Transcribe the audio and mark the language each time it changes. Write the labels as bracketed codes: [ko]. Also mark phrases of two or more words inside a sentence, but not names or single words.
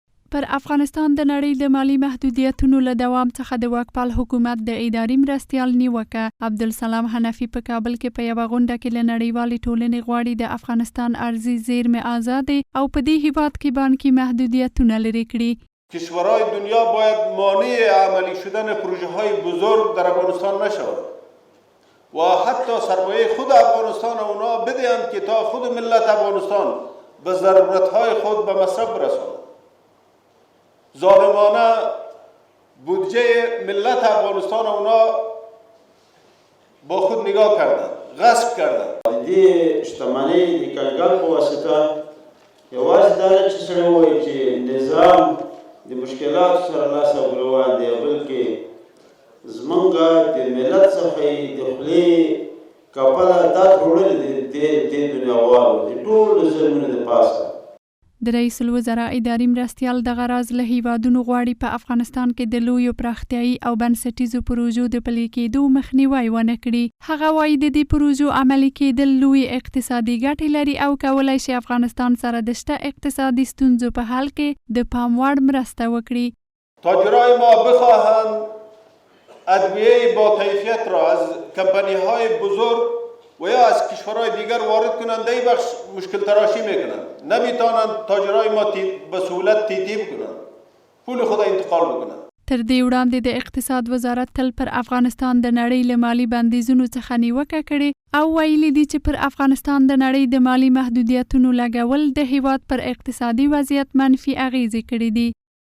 [ps] پر افغانستان د نړۍ د مالی محدودیتونو له دوام څخه د واکپال حکومت د اداري مرستیال نیوکه عبدالسلام حنفي په کابل کې په یوه غونډه کې له نړیوالې ټولنې غواړي د افغانستان ارزي زیرمې آزادې او په دې هیواد کې بانکي محدودیتونه لرې کړي. [fa] کشورهای دنیا باید مانع عملی شدن پروژه های بزرگ در افغانستان نشود و حتی سرمایه خود افغانستان اونا بدهند که تا خود ملت افغانستان به ضرورت های خود به مصرف برساند. ظالمانه بودجه ملت افغانستان اونا با خود نگاه کردند، غصب کردند. [ps] دی شتمنۍ د کارګر په واسطه یوازې دا نه چې سړی ووایي چې نظام د مشکلاتو سره لاس او ګریوان دی، بلکې زمونږ د ملت څخه یې د خولې کپله دا تروړلې د دنیاوالو د ټولو ظلمونو د پاسه. د رئیس الوزرا اداري مرستیال دغه راز له هیوادونو غواړي په افغانستان کې د لویو پراختیایي او بنسټیزو پروژو د پلي کېدو مخنیوی ونه کړي. هغه وایي د دې پروژو عملي کېدل لوی اقتصادي ګټې لري او کولی شي افغانستان سره د شته اقتصادي ستونزو په حل کې د پام وړ مرسته وکړي. [fa] تاجرای ما بخواهند ادویه با کیفیت را از کمپانی‌های بزرگ و یا از کشورهای دیگر وارد کنند، در این بخش مشکل تراشی میکنند. نمیتونند تاجرای ما به سهولت تیتیب کنند، پول خود انتقال بکنند. [ps] تر دې وړاندې د اقتصاد وزارت تل پر افغانستان د نړۍ له مالي بندیزونو څخه نیوکه کړې او ویلي دي چې پر افغانستان د نړۍ د مالي محدودیتونو لګول د هیواد پر اقتصادي وضعیت منفي اغیزې کړې دي.